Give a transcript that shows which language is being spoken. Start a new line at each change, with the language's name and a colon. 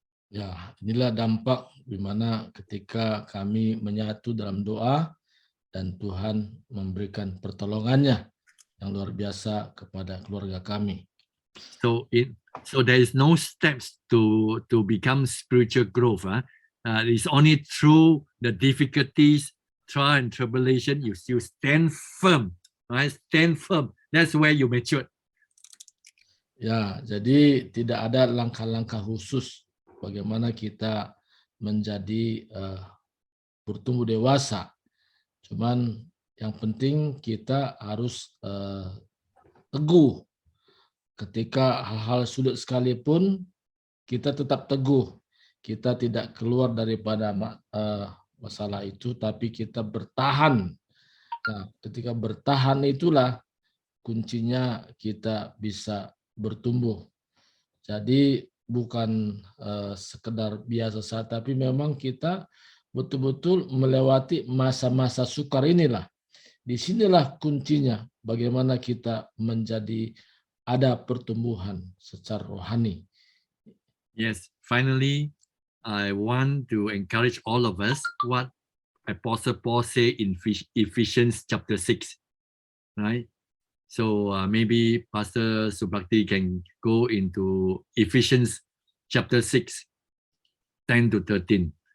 Indonesian: Ya, inilah dampak di mana ketika kami menyatu dalam doa dan Tuhan memberikan pertolongannya yang luar biasa kepada keluarga kami.
English: So there is no steps to become spiritual growth. It's only through the difficulties, trial and tribulation you still stand firm. Right? Stand firm. That's where you mature.
Indonesian: Ya, jadi tidak ada langkah-langkah khusus bagaimana kita menjadi bertumbuh dewasa. Cuman yang penting kita harus teguh. Ketika hal-hal sulit sekalipun, kita tetap teguh. Kita tidak keluar daripada masalah itu, tapi kita bertahan. Nah, ketika bertahan itulah kuncinya kita bisa bertumbuh. Jadi bukan sekedar biasa saja, tapi memang kita betul-betul melewati masa-masa sukar inilah. Disinilah kuncinya bagaimana kita menjadi ada pertumbuhan secara rohani.
English: Yes, finally, I want to encourage all of us what Apostle Paul say in Ephesians chapter 6, right? So maybe Pastor Subakti can go into Ephesians chapter 6, 10 to 13.